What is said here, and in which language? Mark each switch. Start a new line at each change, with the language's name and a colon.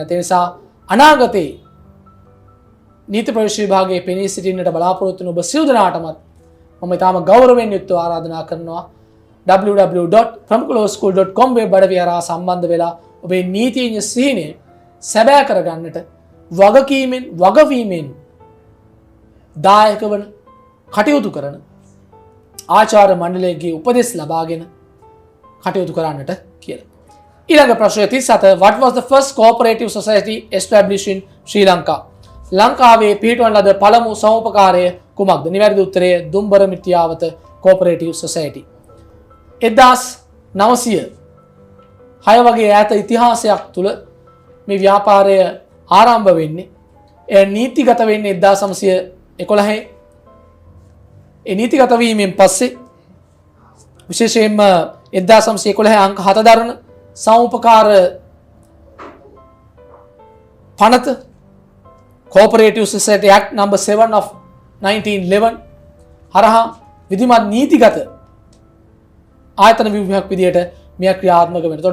Sinhala: ඒ නිසා අනාගතේ නීති ප්‍රවේශ විභාගයේ පෙනී සිටින්නට බලාපොරොත්තු වන ඔබ සියලු දෙනාටමත් මම ඉතාම ගෞරවයෙන් යුක්තව ආරාධනා කරනවා www.pramukhalawschool.com වෙබ් අඩවිය හරහා සම්බන්ධ වෙලා ඔබේ නීතිඥ සිහිනය සැබෑ කරගන්නට වගවීමෙන් දායක වන කටයුතු කරන ආචාර්ය මණ්ඩලයේ උපදෙස් ලබාගෙන කටයුතු කරන්නට කියලා. ඊළඟ ප්‍රශ්නය
English: 37 What was the first cooperative society established in Sri Lanka?
Sinhala: ලංකාවේ පිහිටවන ලද පළමු සමෝපකාරය කුමක්ද? නිවැරදි උත්තරය දුම්බර මිත්‍යාවත cooperative society. 1900 වගේ ඈත ඉතිහාසයක් තුළ මේ ව්‍යාපාරය ආරම්භ වෙන්නේ. ඒ නීතිගත වෙන්නේ 1911. ඒ නීතිගත වීමෙන් පස්සේ විශේෂයෙන්ම 1911 අංක 7 දරන සමෝපකාර පනත Cooperative Society Act number 7 of 1911 හරහා විධිමත් නීතිගත ආයතන විභාගයක් විදියට මෙය ක්‍රියාත්මක වෙනවා.